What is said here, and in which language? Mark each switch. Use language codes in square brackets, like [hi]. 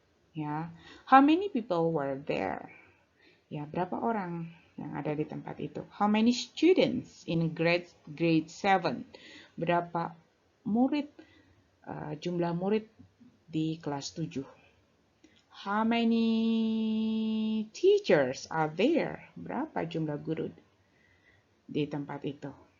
[en] Ya, how many people were there? [id] Ya, berapa orang yang ada di tempat itu? [en] How many students in grade 7? [id] Berapa murid, jumlah murid di kelas 7? [en] How many teachers are there? [id] Berapa jumlah guru di tempat itu?